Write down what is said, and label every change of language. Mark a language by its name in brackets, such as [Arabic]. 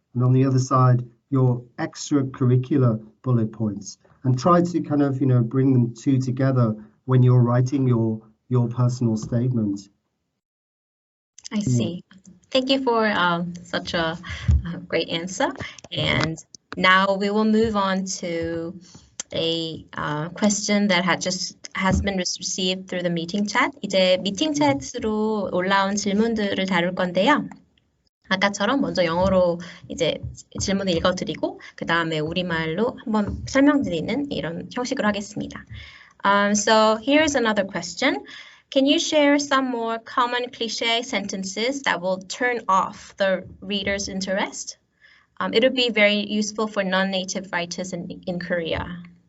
[English] and on the other side, your extracurricular bullet points, and try to kind of, bring them two together when you're writing your personal statement. I see. Thank you for such a great answer. And now we will move on to a question that has been received through the meeting chat. [Korean] 이제 미팅 챗으로 올라온 질문들을 다룰 건데요. 아까처럼 먼저 영어로 이제 질문을 읽어드리고 그 다음에 우리말로 한번 설명드리는 이런 형식으로 하겠습니다. [English] So here's another question. Can you share some more common cliché sentences that will turn off the reader's interest? It'll be very useful for non-native writers in Korea.